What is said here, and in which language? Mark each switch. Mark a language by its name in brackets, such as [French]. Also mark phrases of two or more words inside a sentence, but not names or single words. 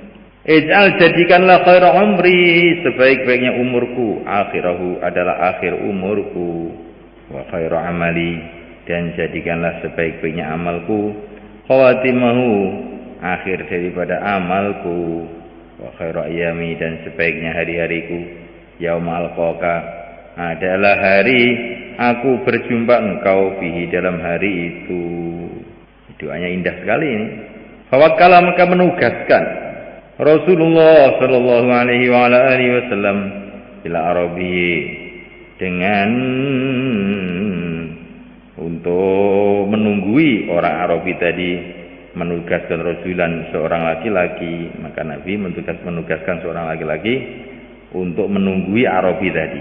[Indonesian] Ij'al jadikanlah [Arabic] خير عمري [Indonesian] sebaik-baiknya umurku, akhirahu adalah akhir umurku, [Arabic] وخير عملي [Indonesian] dan jadikanlah sebaik-baiknya amalku, khawatimahu akhir daripada amalku, [Arabic] وخير أيامي [Indonesian] dan sebaiknya hari-hariku, [Arabic] يوم ألقاك [Indonesian] adalah hari aku berjumpa engkau bihi dalam hari itu. Doanya indah sekali ini. Fawakkala maka menugaskan Rasulullah [Arabic] صلى الله عليه وعلى آله وسلم إلى أعرابي [Indonesian] dengan untuk menunggui orang Arabi tadi, menugaskan Rasulan seorang laki-laki, maka Nabi menugaskan seorang laki-laki untuk menunggui Arabi tadi.